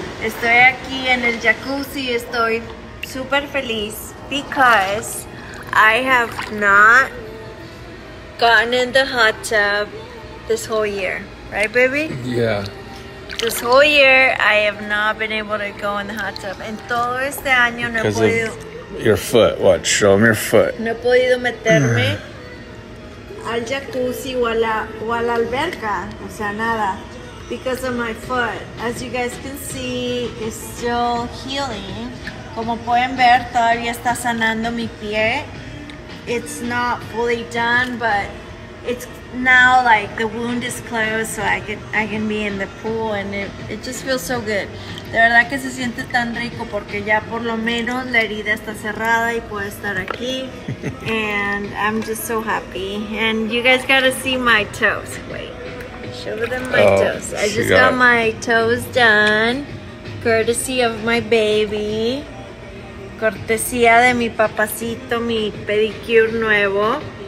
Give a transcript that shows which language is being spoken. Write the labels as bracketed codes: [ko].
[es] Estoy aquí en el jacuzzi, estoy super feliz [en] because I have not gotten in the hot tub this whole year. Right, baby? Yeah. This whole year, I have not been able to go in the hot tub. [es] En todo este año no he podido... [en] Your foot. What? Show me your foot. [es] No he podido meterme al jacuzzi o a la alberca. O sea, nada. [en] Because of my foot. As you guys can see, it's still healing. [es] Como pueden ver, todavía está sanando mi pie. [en] It's not fully done, but it's now like the wound is closed, so I can be in the pool, and it just feels so good. [es] De verdad que se siente tan rico porque ya por lo menos la herida está cerrada y puedo estar aquí. [en] And I'm just so happy. And you guys gotta see my toes. Wait, show them my toes. I just got my toes done. Courtesy of my baby. [es] Cortesía de mi papacito, mi pedicure nuevo.